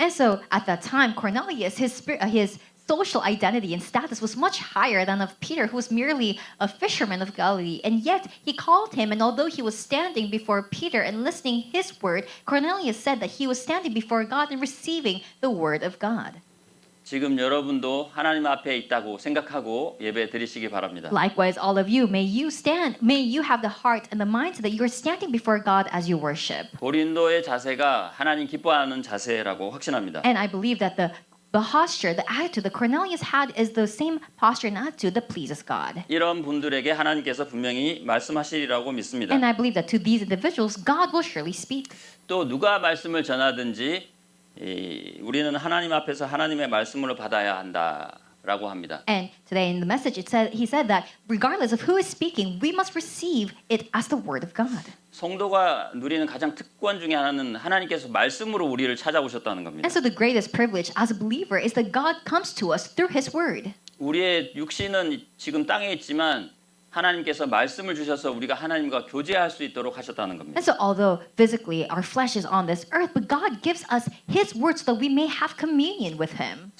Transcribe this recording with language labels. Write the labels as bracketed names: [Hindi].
[English] And so at that time, Cornelius, his social identity and status was much higher than of Peter, who was merely a fisherman of Galilee. And yet he called him, and although he was standing before Peter and listening his word, Cornelius said that he was standing before God and receiving the word of God. [Korean] 지금 여러분도 하나님 앞에 있다고 생각하고 예배 드리시기 바랍니다. [English] Likewise, all of you, may you have the heart and the mindset that you're standing before God as you worship. [Korean] 고린도의 자세가 하나님 기뻐하는 자세라고 확신합니다. [English] And I believe that the posture, the attitude that Cornelius had is the same posture and attitude that pleases God. [Korean] 이런 분들에게 하나님께서 분명히 말씀하시리라고 믿습니다. [English] And I believe that to these individuals, God will surely speak. [Korean] 또 누가 말씀을 전하든지 우리는 하나님 앞에서 하나님의 말씀으로 받아야 한다라고 합니다. [English] And today in the message, he said that regardless of who is speaking, we must receive it as the word of God. [Korean] 성도가 누리는 가장 특권 중에 하나는 하나님께서 말씀으로 우리를 찾아오셨다는 겁니다. [English] And so the greatest privilege as a believer is that God comes to us through His word. [Korean] 우리의 육신은 지금 땅에 있지만 하나님께서 말씀을 주셔서 우리가 하나님과 교제할 수 있도록 하셨다는 겁니다. [English] And so although physically our flesh is on this earth, but God gives us His word so that we may have communion with Him.